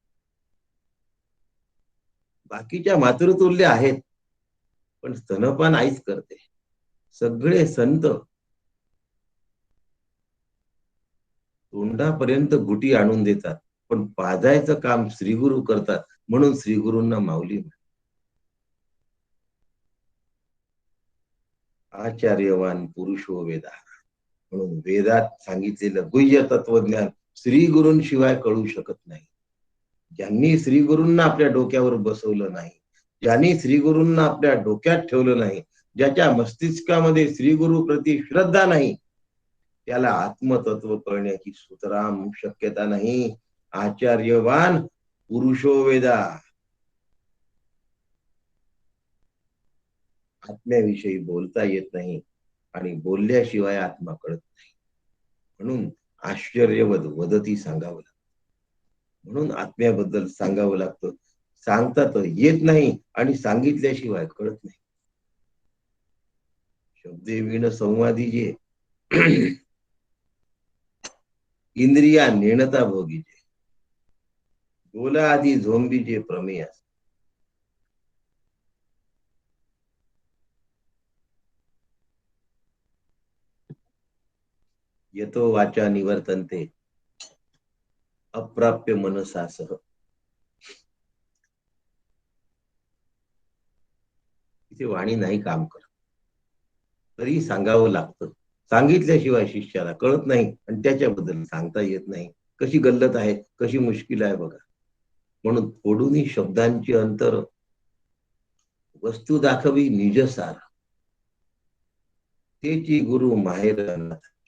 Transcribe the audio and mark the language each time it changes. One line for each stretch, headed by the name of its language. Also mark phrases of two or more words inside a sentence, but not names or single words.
Marathi: बाकीच्या मातृतुल्य आहेत पण स्तनपान आईच करते. सगळे संत तोंडापर्यंत गुटी आणून देतात पण पाजायचं काम श्रीगुरु करतात, म्हणून श्रीगुरूंना माऊली म्हणतात.
Sanskrit: आचार्यवान पुरुषो वेदा,
Marathi: म्हणून वेदात सांगितलेलं गुह्य तत्वज्ञान श्री गुरूंशिवाय कळू शकत नाही. ज्यांनी श्री गुरूंना आपल्या डोक्यावर बसवलं नाही, ज्यांनी श्री गुरूंना आपल्या डोक्यात ठेवलं नाही, ज्याच्या मस्तिष्कामध्ये श्री गुरु प्रति श्रद्धा नाही, त्याला आत्मतत्व कळण्याची सुतराम शक्यता नाही.
Sanskrit: आचार्यवान पुरुषो वेदा,
Marathi: आत्म्याविषयी बोलता येत नाही आणि बोलल्याशिवाय आत्मा कळत नाही. म्हणून
Sanskrit: आश्चर्यवद वदती
Marathi: सांगावं लागतं. म्हणून आत्म्याबद्दल सांगावं लागतं. सांगता तर येत नाही आणि सांगितल्याशिवाय कळत नाही. शब्दे विण संवादी जे इंद्रिया नेणता भोगीचे, बोला आधी झोंबीचे प्रमेय.
Sanskrit: यतो वाचा निवर्तन्ते अप्राप्य मनसासह.
Marathi: तिथे वाणी नाही काम करत तरी सांगावं लागतं. सांगितल्याशिवाय शिष्याला कळत नाही आणि त्याच्याबद्दल सांगता येत नाही. कशी गल्लत आहे, कशी मुश्किल आहे बघा. म्हणून फोडूनी शब्दांची अंतर, वस्तू दाखवी निज सार, तेची गुरु माहेर अनाथ.